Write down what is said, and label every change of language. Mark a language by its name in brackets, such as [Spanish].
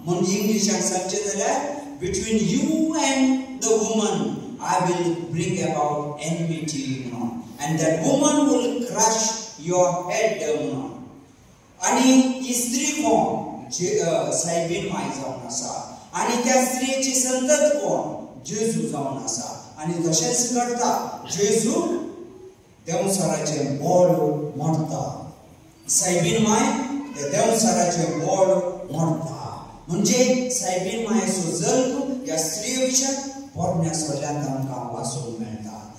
[Konkani] म्हणजे इंग्लिशान सांगचे जाल्यार [English] Between you and the woman I will bring about enmity म्हणून. and that woman will crush your head म्हणून. [Konkani] आणि ही स्त्री कोण? सायबीन माय जावन आसा आणि त्या स्त्रीची संतत कोण? जेजू जावन आसा. आणि तशेंच करता जेजू देवसाराचे बोड मोडता. सायबीन माय ते देवसाराचे बोड मोडता. म्हणजे सायबीन मायेचो जल्म या स्त्री विशय पोरण्या सोल्ल्यांत आमकां वाचूंक मेळटा.